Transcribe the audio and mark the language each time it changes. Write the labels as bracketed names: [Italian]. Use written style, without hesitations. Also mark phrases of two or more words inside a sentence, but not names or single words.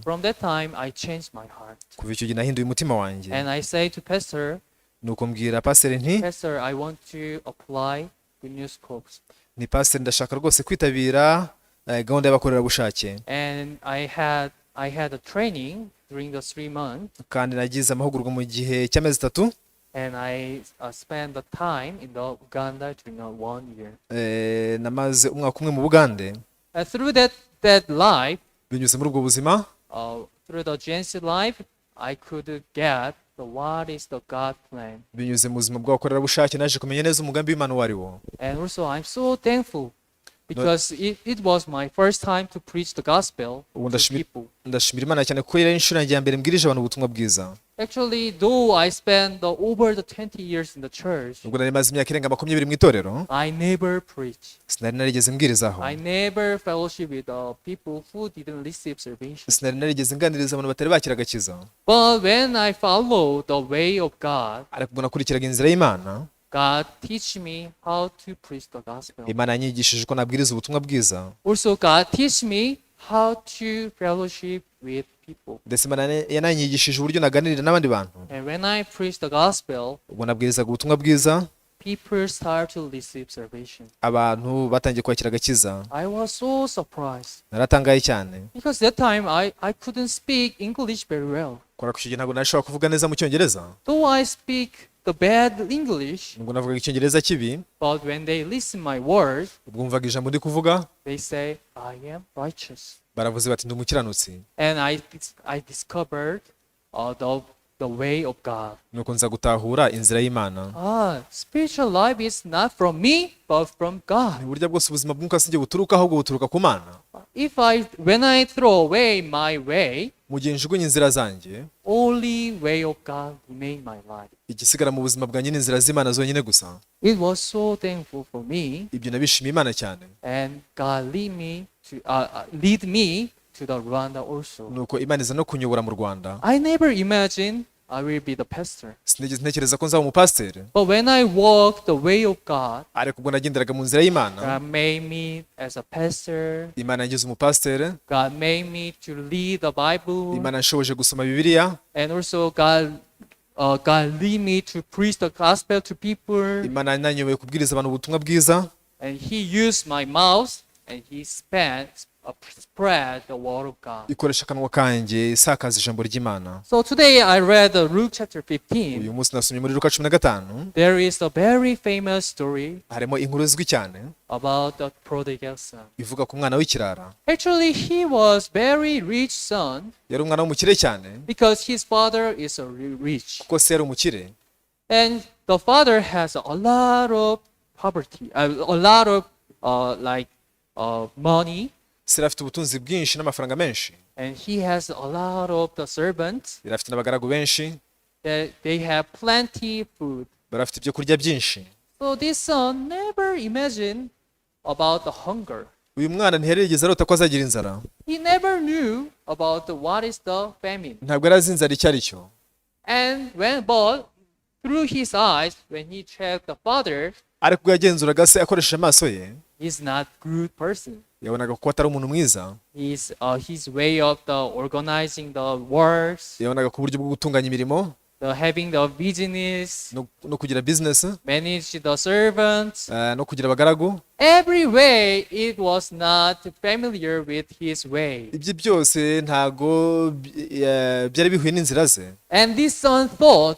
[English] From that time I changed my heart. [Kinyarwanda] Kuva icyo gihe nahinduye umutima wanjye. [English] And I say to Pastor, [Kinyarwanda] Nuko mbwira pastor nti, [English] Pastor, I want to apply Good News Corps. [Kinyarwanda] ni pastor ndashaka rwose kwitabira gahunda y'abakorerabushake. [English] And I had a training during the 3 months. [Kinyarwanda] Kandi nagize amahugurwa mu gihe cy'amezi 3. [English] And I spent the time in the Uganda during 1 year. [Kinyarwanda] Namaze umwaka umwe mu Bugande. [English] Through that life, [Kinyarwanda] Binyuze muri ubwo buzima, [English] through the GNC life, I could get what is the God plan. [Kinyarwanda] binyuze mu buzima bw'abakorerabushake naje kumenya neza umugambi w'Imana uwo ari wo. [English] And also I'm so thankful because it was my first time to preach the gospel to people. [Kinyarwanda] Ndashimira Imana cyane ko yari inshuro yanjye ya mbere mbwirije abantu ubutumwa bwiza. [English] Actually, though I spent over the 20 years in the church, [Kinyarwanda] Ubwo nari maze imyaka irenga 20 mu itorero, [English] I never preached. [Kinyarwanda] sinari narigeze mbwirizaho. [English] I never fellowship with people who didn't receive salvation. [Kinyarwanda] Sinari narigeze nganiriza abantu batari bakira agakiza. [English] But when I follow the way of God, [Kinyarwanda] Ariko ubwo nakurikiraga inzira y'Imana, [English] God teach me how to preach the gospel. [Kinyarwanda] Imana yanyigishije uko nabwiriza ubutumwa bwiza. [English] Also, God teach me how to fellowship with people. [Kinyarwanda] Ndetse Imana yananyigishije uburyo naganirira n'abandi bantu. [English] And when I preach the gospel, [Kinyarwanda] Ubwo nabwirizaga ubutumwa bwiza, [English] people start to receive salvation. [Kinyarwanda] abantu batangiye kwakira agakiza. [English] I was so surprised [Kinyarwanda] Naratangaye cyane. [English] because that time I couldn't speak English very well. [Kinyarwanda] Kubera ko icyo gihe ntabwo nashobora kuvuga neza mu Cyongereza. [English] Though I speak the bad English, [Kinyarwanda] Ubwo navugaga Icyongereza kibi, [English] but when they listen my word, [Kinyarwanda] ubwo mvaga ijambo ndi kuvuga, [English] they say, I am righteous. [Kinyarwanda] baravuze bati ndi umukiranutsi. [English] And I discovered the way of God. [Kinyarwanda] Nuko nza gutahura inzira y'Imana. [English] Spiritual life is not from me, but from God. [Kinyarwanda] Ni burya bwose ubuzima bw'umwuka sinjye buturuka ahubwo buturuka ku Mana. [English] When I throw away my way, [Kinyarwanda] Mu gihe njugunye inzira zanjye, [English] only way of God remain my life. [Kinyarwanda] igisigara mu buzima bwanjye ni inzira z'Imana zonyine gusa. [English] It was so thankful for me, [Kinyarwanda] Ibyo nabishimiye Imana cyane. [English] and God lead me to the Rwanda also. [Kinyarwanda] Nuko Imana iza no kunyobora mu Rwanda. [English] I never imagined I will be the pastor. [Kinyarwanda] Sinigeze ntekereza ko nzaba umupasiteri. [English] But when I walk the way of God, [Kinyarwanda] Ariko ubwo nagenderaga mu nzira y'Imana, [English] God made me as a pastor. [Kinyarwanda] Imana yangize umupasiteri, [English] God made me to read the Bible, [Kinyarwanda] Imana yanshoboje gusoma Bibiliya, [English] and also God lead me to preach the gospel to people. [Kinyarwanda] Imana yanyoboye kubwiriza abantu ubutumwa bwiza, [English] And He used my mouth, and He spread the word of God. [Kinyarwanda] ikoresha akanwa kanjye isakaza ijambo ry'Imana. [English] So today I read Luke chapter 15. [Kinyarwanda] Uyu munsi nasomye muri Luka 15, [English] There is a very famous story [Kinyarwanda] harimo inkuru izwi cyane [English] about the prodigal son. [Kinyarwanda] ivuga ku mwana w'ikirara. [English] Actually, he was very rich son [Kinyarwanda] Yari umwana w'umukire cyane [English] because his father is rich. [Kinyarwanda] kuko se yari umukire, [English] And the father has a lot of poverty, a lot of money. [Kinyarwanda] se afite ubutunzi bwinshi n'amafaranga menshi, [English] and he has a lot of the servants [Kinyarwanda] afite n'abagaragu benshi, [English] that they have plenty food. [Kinyarwanda] barafite ibyo kurya byinshi. [English] So this son never imagined about the hunger. [Kinyarwanda] Uyu mwana ntiyarigeze arota ko azagira inzara, [English] He never knew about what is the famine. [Kinyarwanda] ntabwo yari azi inzara icyo ari cyo. [English] And but through his eyes, when he checked the father, [Kinyarwanda] ariko ubwo yagenzuraga se akoresheje amaso ye, [English] he's not good person. [Kinyarwanda] yabonaga ko atari umuntu mwiza, [English] His way of the organizing the works, [Kinyarwanda] yabonaga ko uburyo bwo gutunganya imirimo [English] the having the business, [Kinyarwanda] no kugira business, [English] manage the servants. [Kinyarwanda] no kugira abagaragu, [English] Every way it was not familiar with his way. [Kinyarwanda] ibyo byose ntago byari bihuye n'inzira ze. [English] And this son thought,